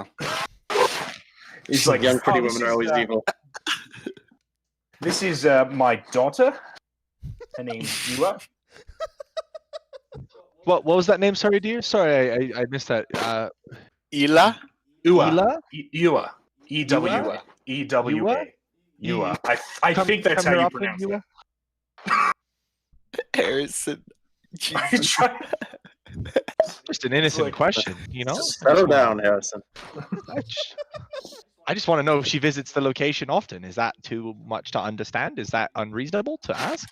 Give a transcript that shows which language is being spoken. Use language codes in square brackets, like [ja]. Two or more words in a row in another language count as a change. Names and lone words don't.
[en] He's like, young pretty this women are is, always evil. This is my daughter. Her name's Yua. What was that name? Sorry, dear. Sorry, I missed that. Ila? Ila? Yua. E-W-A. E-W-A. Yua. I think that's how you pronounce it. Harrison. Just an innocent question, you know? Settle down, Harrison. I just want to know if she visits the location often. Is that too much to understand? Is that unreasonable to ask?